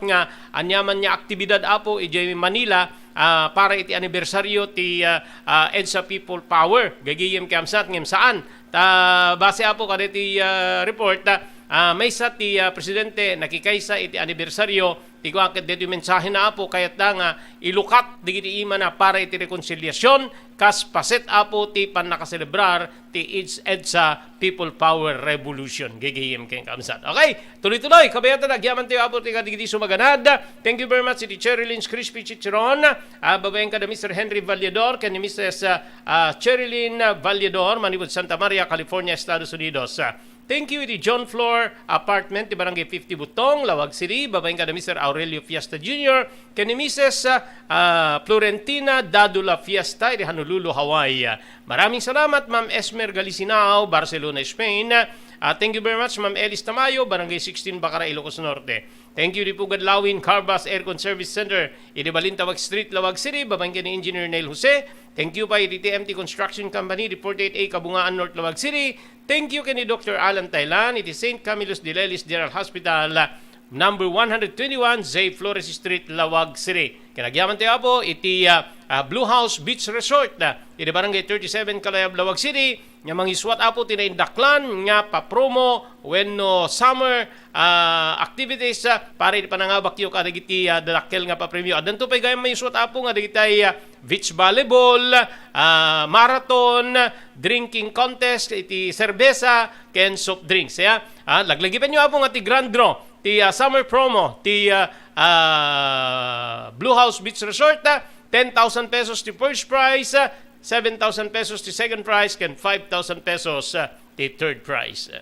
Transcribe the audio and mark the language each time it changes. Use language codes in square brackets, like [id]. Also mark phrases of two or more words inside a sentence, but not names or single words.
[ilo] nga anyaman niya aktibidad apo ijay Manila para iti anibersaryo ti EDSA People Power gagiyem kay kamsat ngem saan base apo kada ti report may sa ti presidente nakikaysa iti anibersaryo ti kuakit dito mensahe na apo kayat nga ilukat digiti ima na para iti rekonsilyasyon kas paset apo ti panakaselebrar ti EDSA People Power Revolution gigiyem kay kamsat. Okay, tuloy-tuloy kabayatan agyaman tayo apo ti kadigiti sumaganad. [en] Thank you very much [ilo] iti Cherylin's Crispy Chicharon. Babayan ka na Mr. Henry Valledor ken ni Mrs. Cherilyn Valledor manibud Santa Maria, California, Estados Unidos. [en] Thank you [ilo] iti John Floor Apartment, ti Barangay 50 Butong, Lawag City. Babaeng ka na Mr. Aurelio Fiesta Jr. Kani Mrs. Florentina Dadula Fiesta, iti Honolulu, Hawaii. [tl] Maraming salamat, Ma'am Esmer Galicinao, Barcelona, Spain. [en] Thank you very much, Ma'am Elis Tamayo, Barangay 16, Bacara, Ilocos Norte. Thank you, Ripugad Lawin, Carbas Aircon Service Center, iti Balintawag Street, Lawag City. [ilo] Babaeng ka ni Engineer Neil Jose. [en] Thank you [ilo] pa iti TMT Construction Company, 48A, Kabungaan, North, Lawag City. [en] Thank you [ilo] kani Dr. Alan Tailan, iti St. Camillus de Lelis General Hospital, number 121, Zay Flores Street, Lawag City. Kinagyaman tayo po, iti Blue House Beach Resort, iti Barangay 37, Kalayab, Lawag City. Nga mangiswat apo tinaindaklan nga pa-promo when no [en] summer activities [ilo] para iti panangabakyo ka dagiti dalakkel nga pa-premyo. Adan to pay gayam mangiswat apo nga dagiti [en] beach volleyball, [ilo] marathon, [en] drinking contest, [ilo] iti serbesa, ken soft drinks. Laglagipan nyo apo nga ti [en] grand draw, [ilo] ti [en] summer promo, [ilo] ti Blue House Beach Resort, 10,000 pesos ti [en] first prize, [ilo] 7,000 pesos ti [en] second prize, [ilo] ken 5,000 pesos ti [en] third prize.